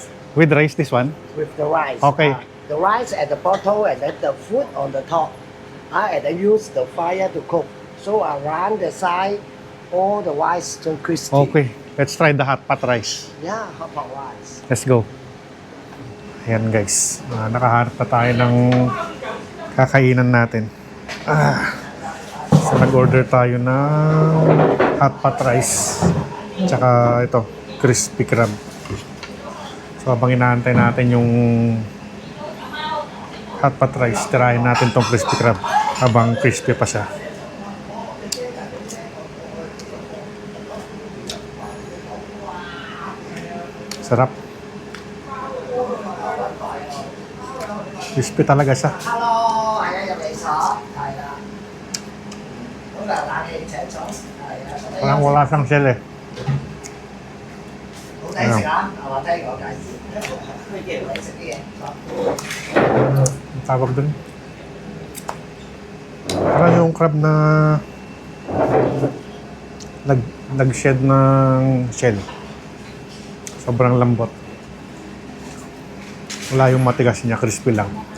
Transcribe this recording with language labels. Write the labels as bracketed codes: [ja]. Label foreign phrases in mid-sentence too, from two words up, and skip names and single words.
[en] With rice this one? with the rice. Okay. The rice at the bottom and then the food on the top. And then use the fire to cook. So around the side, all the rice turn crispy. Okay. Let's try the hot pot rice. Yeah, hot pot rice. Let's go. [tl] Ayan guys. Nakahanap na tayo ng kakainan natin. So nag-order tayo ng [en] hot pot rice. [tl] Tsaka ito, [en] crispy crab. [tl] So habang inaantay natin yung [en] hot pot rice, [tl] tirahin natin tong [en] crispy crab [tl] habang crispy pa siya. Sarap. Crispy talaga siya. [yue] Hello，係啊，入嚟坐，係啦。好啦，冷氣請坐，係啊。 [tl] Parang wala siyang shell eh. [yue] 好抵食啊！係嘛？聽我介紹，咩叫抵食啲嘢？ [tl] Ang tawag dun. Parang yung crab na nag-shed ng shell. Sobrang lambot. Wala yung matigas niya, crispy lang.